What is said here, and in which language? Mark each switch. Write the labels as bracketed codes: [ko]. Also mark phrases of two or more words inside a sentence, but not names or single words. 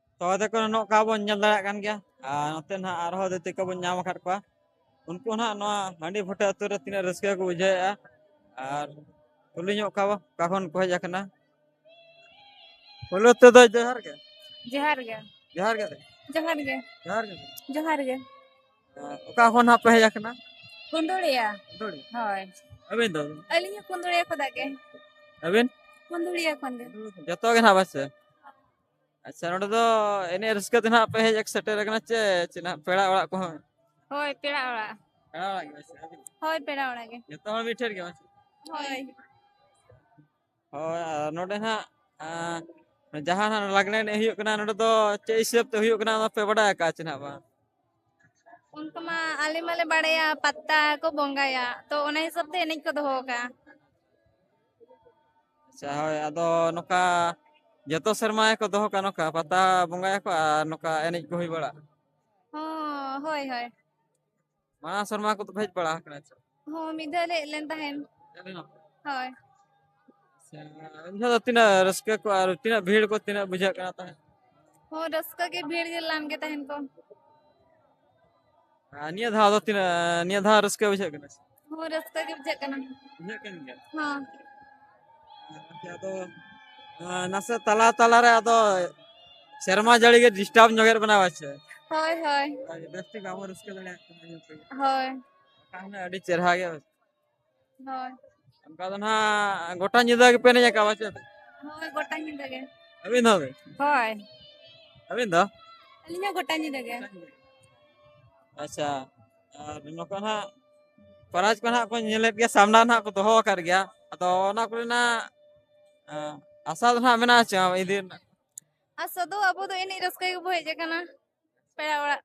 [sat] ᱚᱫᱮ ᱠᱚ ᱱᱚᱝᱠᱟ ᱵᱚᱱ ᱧᱮᱞ ᱫᱟᱲᱮᱭᱟᱜ ᱠᱟᱱ ᱜᱮᱭᱟ ᱟᱨ ᱱᱚᱛᱮ ᱱᱟᱦᱟᱜ ᱟᱨᱦᱚᱸ ᱫᱤᱛᱤ ᱠᱚᱵᱚᱱ ᱧᱟᱢ ᱟᱠᱟᱫ ᱠᱚᱣᱟ ᱩᱱᱠᱩ ᱱᱟᱦᱟᱜ ᱱᱚᱣᱟ ᱦᱟᱺᱰᱤ ᱵᱷᱩᱴᱟᱹ ᱟᱹᱛᱩ ᱨᱮ ᱛᱤᱱᱟᱹᱜ ᱨᱟᱹᱥᱠᱟᱹ ᱠᱚ ᱵᱩᱡᱷᱟᱹᱣᱮᱫᱼᱟ ᱟᱨ ᱠᱩᱞᱤ ᱧᱚᱜ ᱠᱚᱣᱟ ᱚᱠᱟ ᱠᱷᱚᱱ ᱠᱚ ᱦᱮᱡ ᱟᱠᱟᱱᱟ ᱯᱳᱭᱞᱳ ᱛᱮᱫᱚ ᱡᱚᱦᱟᱨ ᱜᱮ ᱡᱚᱦᱟᱨ ᱜᱮ ᱡᱚᱦᱟᱨ ᱜᱮ ᱡᱚᱦᱟर गे ᱡᱚᱦᱟर ᱜᱮ ᱡᱚᱦᱟर गे ᱚᱠᱟ ᱠᱷᱚᱱ ᱦᱟᱸᱜ ᱯᱮ ᱦᱮᱡ ᱟᱠᱟᱱᱟ कुंदुड़िया ᱠᱩᱱᱫᱩᱲᱤ होय ᱟᱹᱵᱤᱱ ᱫᱚ अलिंग कुंदुड़िया खुदा के ᱟᱹᱵᱤᱱ कुंदुड़िया खन गे ᱡᱚᱛᱚ ᱜᱮ ᱱᱟᱦᱟᱜ ᱵᱟᱥᱮ ᱟᱪᱪᱷᱟ ᱱᱚᱰᱮ ᱫᱚ ᱮᱱᱮᱡ ᱨᱟᱹᱥᱠᱟᱹ ᱛᱮ ᱱᱟᱦᱟᱜ ᱯᱮ ᱦᱮᱡ ᱥᱮᱴᱮᱨ ᱟᱠᱟᱱᱟ ᱪᱮ ᱱᱟᱦᱟᱜ ᱯᱮᱲᱟ ᱚᱲᱟᱜ ᱠᱚᱦᱚᱸ होय पेड़ा ओड़ा ᱯᱮᱲᱟ ᱚᱲᱟᱜ ᱜᱮ ᱵᱟᱥᱮ ᱟᱹᱵᱤᱱ होय पेड़ा ओड़ा गे ᱡᱚᱛᱚ ᱦᱚᱲ ᱢᱤᱫᱴᱷᱮᱱ ᱜᱮ ᱵᱟᱥᱮ होय ᱦᱳᱭ ᱟᱨ ᱱᱚᱰᱮ ᱱᱟᱦᱟᱜ ᱡᱟᱦᱟᱸ ᱱᱟᱦᱟᱜ ᱞᱟᱜᱽᱬᱮ ᱮᱱᱮᱡ ᱦᱩᱭᱩᱜ ᱠᱟᱱᱟ ᱱᱚᱰᱮ ᱫᱚ ᱪᱮᱫ ᱦᱤᱥᱟᱹᱵ ᱛᱮ ᱦᱩᱭᱩᱜ ᱠᱟᱱᱟ ᱚᱱᱟ ᱯᱮ ᱵᱟᱰᱟᱭ ᱟᱠᱟᱫᱼᱟ ᱪᱮ ᱱᱟᱦᱟᱜ ᱵᱟᱝ उनको मा आले माले बड़ेया पत्ता को बोंगाया तो ओना हिसाब ते एनेज को दोहो का ᱟᱪᱪᱷᱟ ᱦᱳᱭ ᱟᱫᱚ ᱱᱚᱝᱠᱟ ᱡᱚᱛᱚ ᱥᱮᱨᱢᱟ ᱜᱮᱠᱚ ᱫᱚᱦᱚ ᱠᱟᱜᱼᱟ ᱱᱚᱝᱠᱟ ᱯᱟᱛᱟ ᱵᱚᱸᱜᱟᱭᱟᱠᱚ ᱟᱨ ᱱᱚᱝᱠᱟ ᱮᱱᱮᱡ ᱠᱚ ᱦᱩᱭ ᱵᱟᱲᱟᱜᱼᱟ हो होय होय ᱢᱟᱲᱟᱝ ᱥᱮᱨᱢᱟ ᱠᱚᱫᱚ ᱯᱮ ᱦᱮᱡ ᱵᱟᱲᱟ ᱟᱠᱟᱱᱟ ᱪᱮ हो मिधा ले लेन तहन होय ᱮᱱ ᱡᱚᱦᱚᱜ ᱫᱚ ᱛᱤᱱᱟᱹᱜ ᱨᱟᱹᱥᱠᱟᱹ ko ᱟᱨ ᱛᱤᱱᱟᱹᱜ ᱵᱷᱤᱲ ko ᱛᱤᱱᱟᱹᱜ ᱵᱩᱡᱷᱟᱹᱜ ᱠᱟᱱᱟ ᱛᱟᱦᱮᱸᱫ हो रस्का के भीड़ गे लान के तहन को ᱱᱤᱭᱟᱹ ᱫᱷᱟᱣ ᱫᱚ ᱛᱤᱱᱟᱹᱜ ᱱᱤᱭᱟᱹ ᱫᱷᱟᱣ ᱨᱟᱹᱥᱠᱟᱹ ᱵᱩᱡᱷᱟᱹᱜ ᱠᱟᱱᱟ हो रस्का के बुझाग कना ᱵᱩᱡᱷᱟᱹᱜ ᱠᱟᱱ ᱜᱮᱭᱟ हां ᱟᱫᱚ ᱱᱟᱥᱮ ᱛᱟᱞᱟ ᱛᱟᱞᱟᱨᱮ ᱟᱫᱚ ᱥᱮᱨᱢᱟ ᱡᱟᱹᱲᱤ ᱜᱮ ᱰᱤᱥᱴᱟᱵ ᱧᱚᱜᱮᱫ ᱵᱚᱱᱟ ᱵᱟᱪᱮ होय होय ᱵᱮᱥᱴᱷᱤᱠ ᱵᱟᱵᱚᱱ ᱨᱟᱹᱥᱠᱟᱹ ᱫᱟᱲᱮᱭᱟᱜ ᱠᱟᱱᱟ होय ᱛᱟᱦᱞᱮ ᱟᱹᱰᱤ ᱪᱮᱨᱦᱟ ᱜᱮ होय ᱚᱱᱠᱟ ᱫᱚ ᱱᱟᱦᱟᱜ ᱜᱚᱴᱟ ᱧᱤᱫᱟᱹ ᱜᱮᱯᱮ एनेज ᱟᱠᱟᱫᱼᱟ ᱵᱟᱪᱮ होय गोटा निदा गे ᱟᱹᱵᱤᱱ ᱫᱚ होय ᱟᱹᱵᱤᱱ ᱫᱚ अलिंग गोटा निदा गे ᱟᱪᱪᱷᱟ ᱟᱨ ᱱᱚᱝᱠᱟ ᱱᱟᱦᱟᱜ ᱯᱨᱟᱭᱤᱡᱽ ᱠᱚ ᱱᱟᱦᱟᱜ ᱠᱚ ᱧᱮᱞᱮᱫ ᱜᱮᱭᱟ ᱥᱟᱢᱱᱟ ᱱᱟᱦᱟᱜ ᱠᱚ ᱫᱚᱦᱚ ᱟᱠᱟᱫ ᱜᱮᱭᱟ ᱟᱫᱚ ᱚᱱᱟ ᱠᱚᱨᱮᱱᱟᱜ ᱟᱥᱟ ᱫᱚ ᱱᱟᱦᱟᱜ ᱢᱮᱱᱟᱜᱼᱟ ᱪᱮ ᱤᱫᱤ ᱨᱮᱱᱟᱜ ᱟᱥᱟ ᱫᱚ ᱟᱵᱚ ᱫᱚ ᱮᱱᱮᱡ ᱨᱟᱹᱥᱠᱟᱹ ᱜᱮᱵᱚ ᱦᱮᱡ ᱟᱠᱟᱱᱟ ᱯᱮᱲᱟ ᱚᱲᱟᱜ